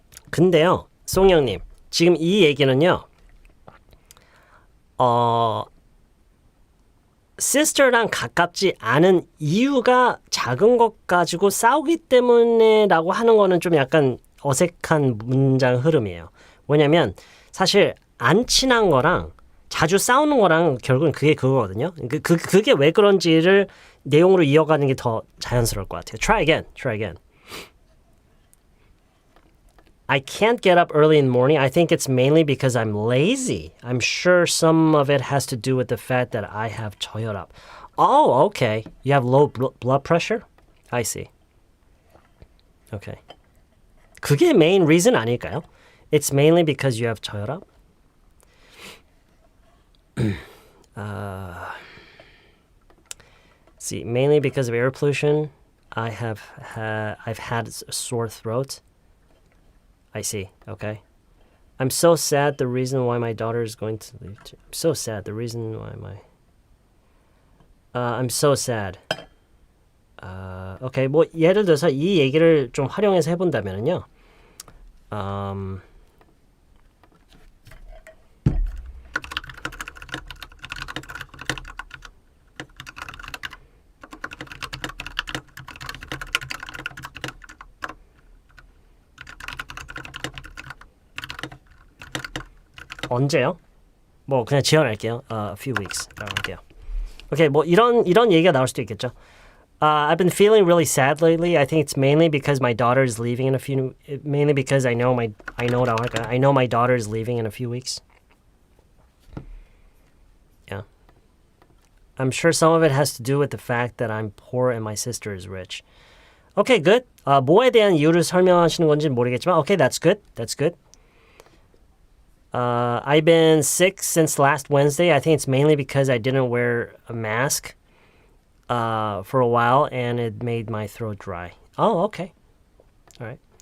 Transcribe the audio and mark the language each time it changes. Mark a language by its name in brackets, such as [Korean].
[Korean] 근데요, 송영님, 지금 이 얘기는요, sister랑 가깝지 않은 이유가 작은 것 가지고 싸우기 때문에라고 하는 거는 좀 약간 어색한 문장 흐름이에요. 왜냐면 사실 안 친한 거랑 자주 싸우는 거랑 결국은 그게 그거거든요. 그게 왜 그런지를 내용으로 이어가는 게 더 자연스러울 것 같아요. [English] Try again. Try again. I can't get up early in the morning. I think it's mainly because I'm lazy. I'm sure some of it has to do with the fact that I have 저혈압. Oh, okay. You have low blood pressure? I see. Okay. [Korean] 그게 [English] main reason [Korean] 아닐까요? [English] It's mainly because you have 저혈압? See, mainly because of air pollution. I've had a sore throat. I see. Okay. I'm so sad the reason why my daughter is going to leave. I'm so sad the reason why I'm so sad. Okay. [Korean] 뭐 예를 들어서 이 얘기를 좀 활용해서 해본다면요. 언제요? 뭐 그냥 지원할게요. [English] A few weeks. [Korean] 할게요. 오케이, 뭐 이런 얘기가 나올 수도 있겠죠. [English] I've been feeling really sad lately. I think it's mainly because my daughter is leaving in a few. Mainly because I know my daughter is leaving in a few weeks. Yeah. I'm sure some of it has to do with the fact that I'm poor and my sister is rich. Okay, good. [Korean] 뭐에 대한 이유를 설명하시는 건지 모르겠지만, [English] okay, that's good. That's good. I've been sick since last Wednesday. I think it's mainly because I didn't wear a mask for a while and it made my throat dry. Oh, okay. All right.